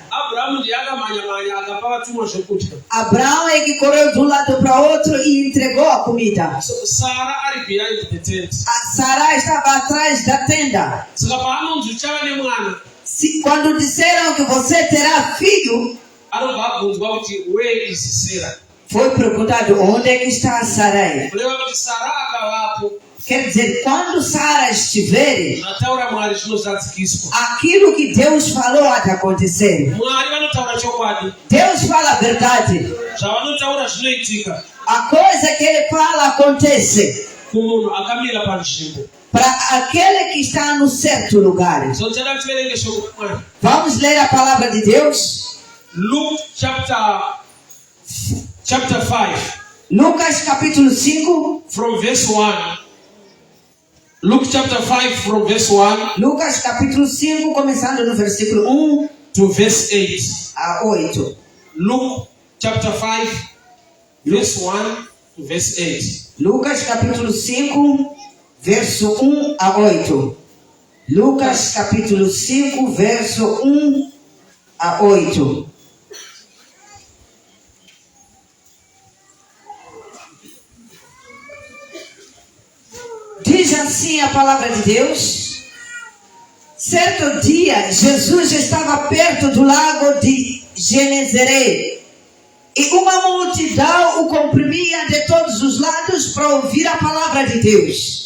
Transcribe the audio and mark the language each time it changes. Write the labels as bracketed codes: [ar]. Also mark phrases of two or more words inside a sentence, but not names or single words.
[sn] Abrahamu ndiye akamhanya-mhanya akapa vatumwa zvokudya. [pt] Abraão é que correu de um lado para outro e entregou a comida. [sn] So Sara ari [en] behind the tent. [pt] A Sarai estava atrás da tenda. [sn] Saka paanonzi uchava nemwana, [pt] Quando disseram que você terá filho, [sn] anobva abvunzwa kuti [en] where is Sarah? [pt] foi perguntado onde é que está a Sarai. [sn] Kureva kuti Sara akavapo, [pt] Quer dizer, quando Sara estiver, [sn] zvataura Mwari zvinozadzikiswa. [pt] aquilo que Deus falou há de acontecer. [sn] Mwari vanotaura chokwadi, [pt] Deus fala a verdade. [sn] zvavanotaura zvinoitika [pt] A coisa que ele fala acontece [sn] kumunhu akamira panzvimbo. [pt] para aquele que está no certo lugar. [sn] So tada tiverenge shoko raMwari. [pt] Vamos ler a palavra de Deus. [en] Luke chapter 5 [pt] Lucas capítulo 5. [en] from verse 1. Luke chapter 5 from verse 1 [pt] Lucas capítulo 5, começando no versículo 1 [en] to verse 8. [pt] a 8. [en] Luke chapter 5 verse 1 to verse 8. [pt] Lucas capítulo 5, verso 1 a 8. Lucas capítulo 5, verso 1 a 8. Diz assim a palavra de Deus: certo dia, Jesus estava perto do lago de Genezaré e uma multidão o comprimia de todos os lados para ouvir a palavra de Deus.